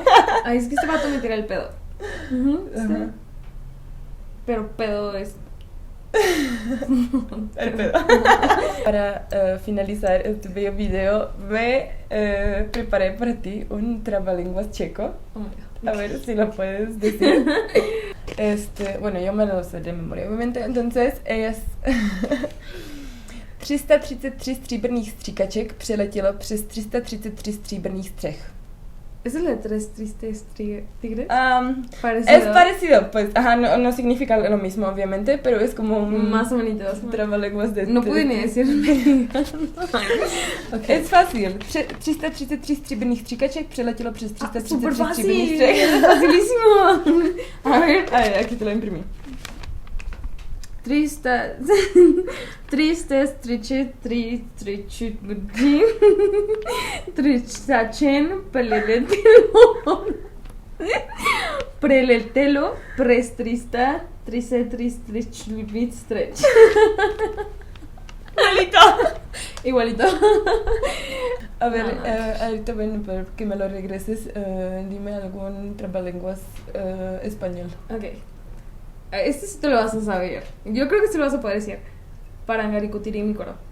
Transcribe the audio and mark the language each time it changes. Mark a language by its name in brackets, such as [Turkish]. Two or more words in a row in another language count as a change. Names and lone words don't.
[Spanish] Ay, es que este vato me tira el pedo. Está Ajá. bien. Pero pedo es... El pedo. Para finalizar este bello video, me preparé para ti un trabalenguas checo. [English] Oh my God. [Spanish] A ver si lo puedes decir. Bueno, yo me lo sé de memoria, obviamente. Entonces es [Czech] 333 stříbrných stříkaček přeletělo přes 333 stříbrných střech. [Spanish] ¿Esa es la de tres tristes tigres? Es parecido, pues, ajá, no significa lo mismo, obviamente, pero es como un Más bonito. trabalenguas de... No pude ni decir. Okay. Es fácil. [Czech] 333 stříbrných stříkaček přeletělo přes 333 [Spanish] Súper [Czech] stříbrných [Spanish] fácil. [Czech] střech. [Spanish] Facilísimo. A ver, Aquí te lo imprimí. Tristes, tristachen, preletelo, prestrista, tristrech. Igualito. A ver, No. ahorita bueno, para que me lo regreses, dime algún trabalenguas español. Ok. Este sí te lo vas a saber. Yo creo que sí lo vas a poder decir. Parangaricutirimícuaro.